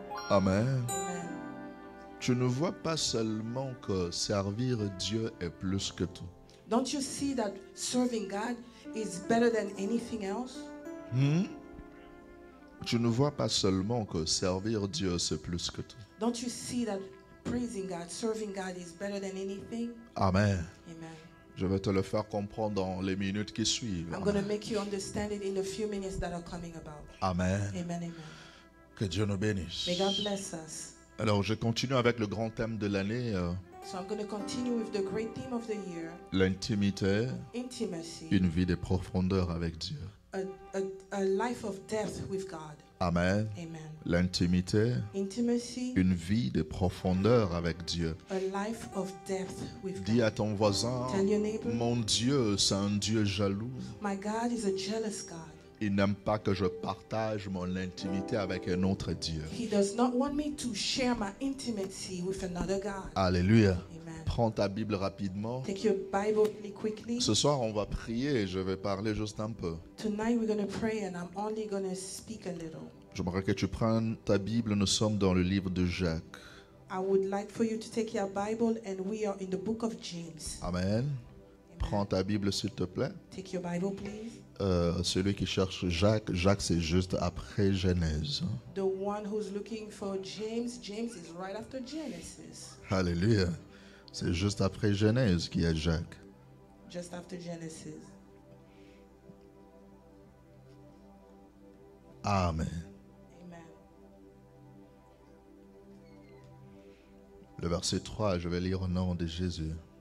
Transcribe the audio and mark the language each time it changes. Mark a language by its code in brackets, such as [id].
[fr] Amen. Tu ne vois pas seulement que servir Dieu est plus que tout. [en] Don't you see that serving God is better than anything else? [fr] Tu ne vois pas seulement que servir Dieu c'est plus que tout. [en] Don't you see that praising God, serving God is better than anything? Amen. Amen. [fr] Je vais te le faire comprendre dans les minutes qui suivent. [en] I'm going to make you understand it in the few minutes that are coming about. Amen. Amen, amen. [fr] Que Dieu nous bénisse. [en] May God bless us. [fr] Alors, je continue avec le grand thème de l'année. [en] So I'm going to continue with the great theme of the year. [fr] L'intimité. [en] Intimacy. [fr] Une vie de profondeur avec Dieu. [en] A life of depth with God. Amen. Amen. [fr] L'intimité. [en] Intimacy. [fr] Une vie de profondeur avec Dieu. [en] A life of depth with God. [fr] Dis à ton voisin, [en] Tell your neighbor, [fr] mon Dieu, c'est un Dieu jaloux. [en] My God is a jealous God. [fr] Il n'aime pas que je partage mon intimité avec un autre Dieu. [en] He does not want me to share my intimacy with another God. Alléluia. Amen. [fr] Prends ta Bible rapidement. [en] Take your Bible really quickly. [fr] Ce soir, on va prier et je vais parler juste un peu. [en] Tonight we're going to pray and I'm only going to speak a little. [fr] J'aimerais que tu prennes ta Bible. Nous sommes dans le livre de Jacques. [en] I would like for you to take your Bible and we are in the book of James. Amen. [fr] Prends ta Bible s'il te plaît. [en] Take your Bible, please. [fr] Celui qui cherche Jacques, Jacques c'est juste après Genèse. [en] The one who's looking for James, James is right after Genesis. Alléluia. [fr] C'est juste après Genèse qu'il y a Jacques. [en] Just after Genesis. Amen. Amen. [fr] Le verset 3, je vais lire au nom de Jésus.